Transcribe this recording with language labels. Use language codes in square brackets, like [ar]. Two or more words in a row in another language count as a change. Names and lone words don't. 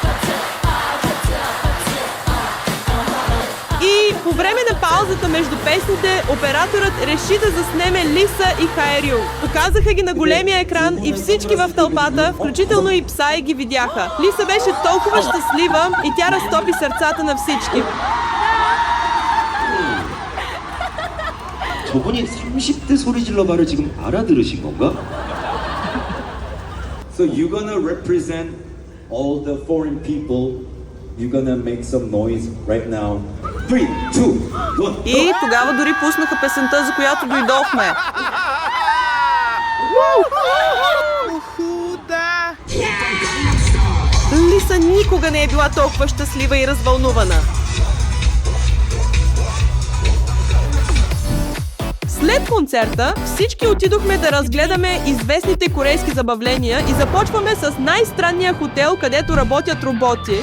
[bg] И по време на паузата между песните, операторът реши да заснеме Лиса и Хайрю. Показаха ги на големия екран и всички в тълпата, включително и Psy, ги видяха. Лиса беше толкова щастлива и тя разтопи сърцата на всички. [ko] 저분이 30대 소리 질러 말을 지금 알아들으신 건가? [en] So you're gonna represent all the foreign people. You're gonna make some noise right now. 3, 2, 1. [bg] И тогава дори пуснаха песента, за която дойдохме. Лиса никога не е била толкова щастлива и развълнувана. След концерта всички отидохме да разгледаме известните корейски забавления и започваме с най-странния хотел, където работят роботи.